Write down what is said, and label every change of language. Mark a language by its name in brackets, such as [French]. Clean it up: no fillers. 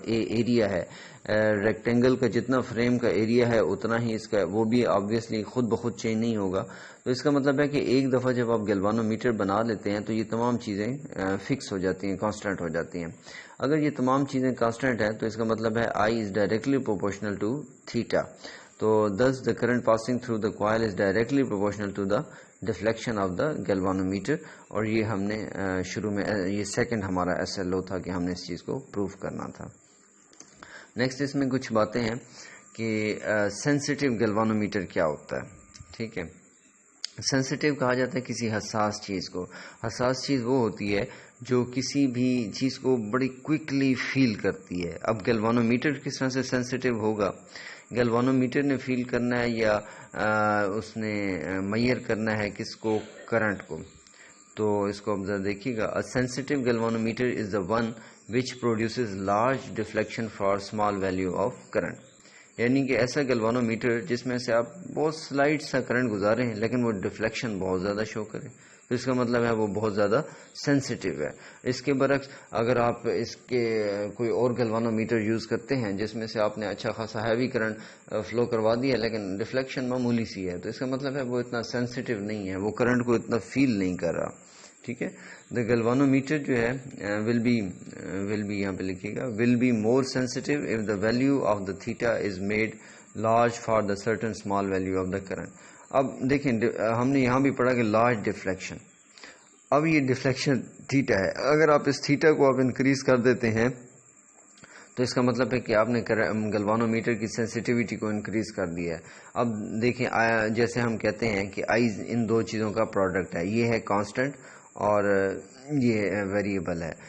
[Urdu] اے area ہے، rectangle کا جتنا فریم کا ایریا ہے اتنا ہی اس کا، وہ بھی آبویسلی خود بخود چینج نہیں ہوگا. تو اس کا مطلب ہے کہ ایک دفعہ جب آپ گیلوانو میٹر بنا لیتے ہیں تو یہ تمام چیزیں فکس ہو جاتی ہیں، کانسٹنٹ ہو جاتی ہیں. اگر یہ تمام چیزیں کانسٹنٹ ہیں تو اس کا مطلب ہے [English] I is directly proportional to theta. تو thus the current passing through the coil is directly proportional to the deflection of the galvanometer. [Urdu] اور یہ ہم نے شروع میں یہ سیکنڈ ہمارا ایس ایل او تھا کہ ہم نے اس چیز کو پروف کرنا تھا. نیکسٹ اس میں کچھ باتیں ہیں کہ سینسٹیو گیلوانومیٹر کیا ہوتا ہے. ٹھیک ہے، سینسٹیو کہا جاتا ہے کسی حساس چیز کو. حساس چیز وہ ہوتی ہے جو کسی بھی چیز کو بڑی کوئکلی فیل کرتی ہے. اب گیلوانومیٹر کس طرح سے سینسٹیو ہوگا؟ گیلوانومیٹر نے فیل کرنا ہے یا اس نے میئر کرنا ہے کس کو؟ کرنٹ کو. تو اس کو اب ذرا دیکھیے گا. [English] Sensitive galvanometer is the one which produces large deflection for small value of current. [Urdu] یعنی کہ ایسا گیلوانومیٹر جس میں سے آپ بہت سلائٹ سا کرنٹ گزارے ہیں لیکن وہ ڈیفلیکشن بہت زیادہ شو کرے، تو اس کا مطلب ہے وہ بہت زیادہ سینسٹیو ہے. اس کے برعکس اگر آپ اس کے کوئی اور گیلوانومیٹر یوز کرتے ہیں جس میں سے آپ نے اچھا خاصا ہیوی کرنٹ فلو کروا دیا لیکن ڈیفلیکشن معمولی سی ہے، تو اس کا مطلب ہے وہ اتنا سینسٹیو نہیں ہے، وہ کرنٹ کو اتنا فیل نہیں کر رہا. ٹھیک ہے، [English] the galvanometer [Urdu] جو ہے [English] will be [Urdu] یہاں پہ لکھیے گا [English] Will be more sensitive if the value of the theta is made large for the certain small value of the current. [Urdu] اب دیکھیں ہم نے یہاں بھی پڑھا کہ لارج ڈیفلیکشن. اب یہ ڈیفلیکشن تھیٹا ہے، اگر آپ اس تھیٹا کو آپ انکریز کر دیتے ہیں تو اس کا مطلب ہے کہ آپ نے گیلوانومیٹر کی سینسٹیوٹی کو انکریز کر دیا ہے. اب دیکھیں جیسے ہم کہتے ہیں کہ آئی ان دو چیزوں کا پروڈکٹ ہے، یہ ہے کانسٹنٹ اور یہ ویریبل ہے.